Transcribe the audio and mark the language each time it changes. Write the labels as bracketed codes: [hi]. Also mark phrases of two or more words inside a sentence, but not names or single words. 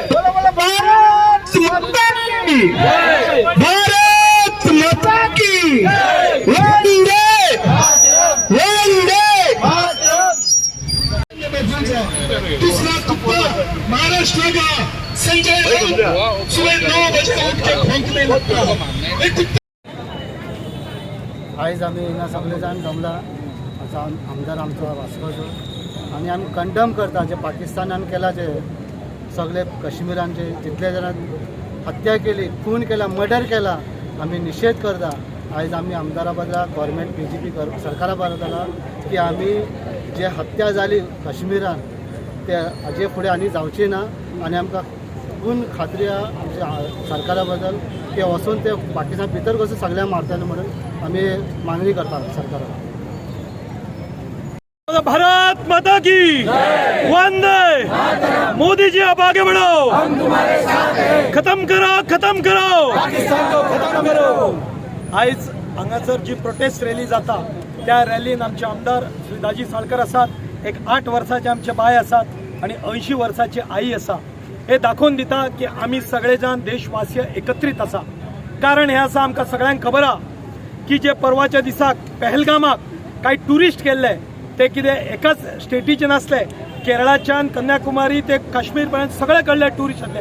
[hi] बोलो बोलो भारत माता की, भारत माता की वंदे वंदे। दूसरा तुक्का महाराष्ट्र का संजय राउत सुबह 9 बजे उठ के भौंकने लगता। एक कुत्ता [kok] आयज आमी हिंगा सगळे जाण जमला आमदार आमचो वास्कोचो आनी आमी कंडम करता जे पाकिस्तानान केला जे सगळे कश्मीरांचे जितले जाणां हत्या केली, खून केला, मर्डर केला, आमी निषेध करता। आयज आमी आमदारा बदला गव्हर्मेंट BJP सरकारा बदला की आमी जे हत्या जाली कश्मीरान ते हाजे फुडें आनी जावची ना आनी आमकां पूर्ण खात्री आमच्या सरकारा बद्दल की वचून ते पाकिस्तान भितर कसो सगळ्यांक मारतले म्हणून आमी मागणी करता सरकाराक। [hi] भारत माता की वंदे। मोदी जी आप आगे बढ़ो, हम तुम्हारे साथ हैं। खत्म करो पाकिस्तान को खत्म करो। [kok] आयज हांगासर जी [en] protest rally [kok] जाता त्या रॅलीन आमचे आमदार श्री दाजी साळकर आसात, एक 8 वर्साचे आमचे बाय आसात आणि 80 वर्साची आई आसा। हे दाखोवन दिता की आमी सगळे जाण देशवासीय एकत्रित आसा। कारण हे आसा आमकां सगळ्यांक खबर आहा की जे परवाच्या दिसाक पहलगामाक काही टुरिस्ट गेल्ले ते कितें एकाच स्टेटीचे नासले, केरळाच्यान कन्याकुमारी ते काश्मीर पर्यंत सगळे कडले टुरिस्ट आसले।